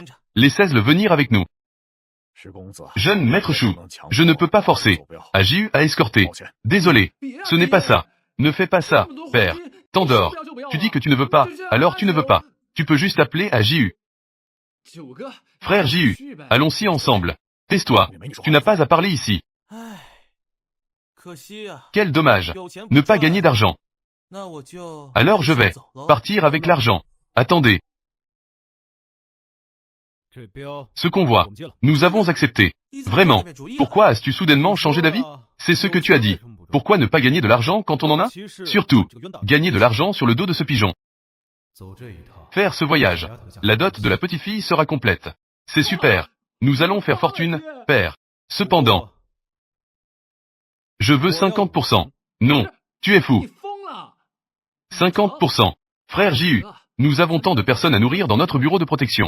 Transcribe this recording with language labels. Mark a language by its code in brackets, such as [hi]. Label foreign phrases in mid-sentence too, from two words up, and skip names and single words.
[fr] Laissez-le venir avec nous. Jeune maître Shu, je ne peux pas forcer AJU à escorter. Désolé, ce n'est pas ça. Ne fais pas ça, père. Tant d'or. Tu dis que tu ne veux pas, alors tu ne veux pas. Tu peux juste appeler AJU. Frère JU, allons-y ensemble. Tais-toi, tu n'as pas à parler ici. [zh] 唉，可惜呀、 [fr] Quel dommage. [zh] 有钱 [fr] Ne [zh] 不 [fr] pas [zh] 赚 [fr] gagner d'argent. [zh] 那我就 [fr] Alors je vais [zh] 走了。 [fr] partir avec l'argent. Attendez, [zh] 这标 [fr] ce convoi. [zh] 我们接了。 [fr] Nous avons accepté. [zh] 你怎么 [fr] Vraiment. [zh] 改变主意了 [fr] Pourquoi as-tu soudainement changé d'avis? C'est ce que tu as dit. Pourquoi ne pas gagner de l'argent quand on en a? Surtout, gagner de l'argent sur le dos de ce pigeon. [zh] 走这一趟， [fr] Faire ce voyage. La dot de la petite fille sera complète. C'est super. Nous allons faire fortune, père. Cependant, je veux 50%. Non, tu es fou. 50%. Frère JU, nous avons tant de personnes à nourrir dans notre bureau de protection.